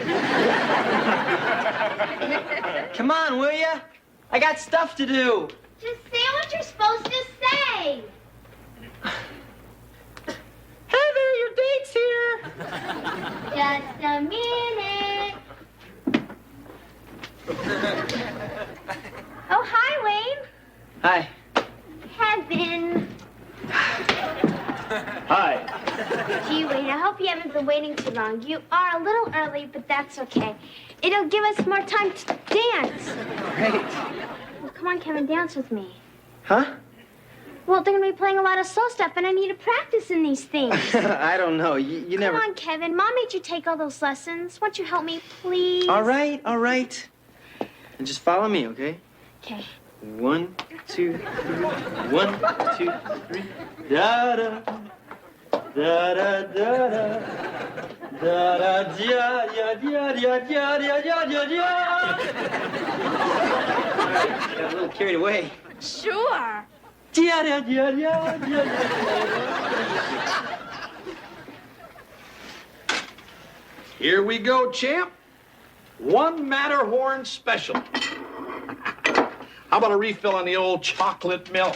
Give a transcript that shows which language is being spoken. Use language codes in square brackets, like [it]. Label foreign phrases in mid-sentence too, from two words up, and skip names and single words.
[en] Come on, will ya? I got stuff to do. Just say what you're supposed to say. Heather, your date's here. Just a minute. Oh, hi, Wayne. Hi. Heaven. Hi. Gee, Wayne, I hope you haven't been waiting too long. You are a little early, but that's okay. It'll give us more time to dance. Great. Well, come on, Kevin, dance with me. Huh? Well, they're gonna be playing a lot of slow stuff, and I need to practice in these things. I don't know. You never... Come on, Kevin. Mom made you take all those lessons. Won't you help me, please? All right, all right. And just follow me, okay? Okay. 1, 2, 3. 1, 2, 3. Da da da da da da da da da da da da da da da. Got a little carried away. Sure. Da da da da da. Here we go, champ. One Matterhorn special. How about a refill on the old chocolate milk?